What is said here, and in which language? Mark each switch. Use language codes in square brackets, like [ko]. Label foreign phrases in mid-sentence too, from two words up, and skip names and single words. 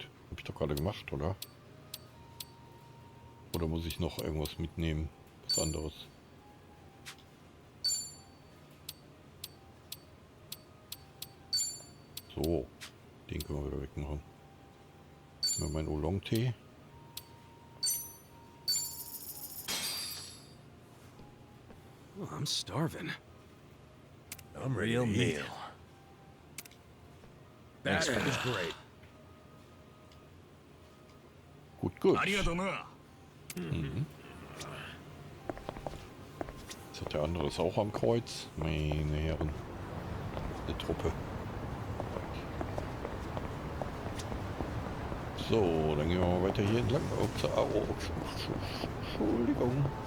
[de] Habe ich doch gerade gemacht, oder? Oder muss ich noch irgendwas mitnehmen? Was anderes? So, den können wir wieder wegmachen. Mal meinen Oolong-Tee. [en] Oh, I'm starving. I'm real meal. That is great. [de] Gut, gut. [ja] ありがとうな。 [de] Jetzt hat der andere es auch am Kreuz. Meine Herren. Eine Truppe. So, dann gehen wir mal weiter hier entlang. Ups, Entschuldigung.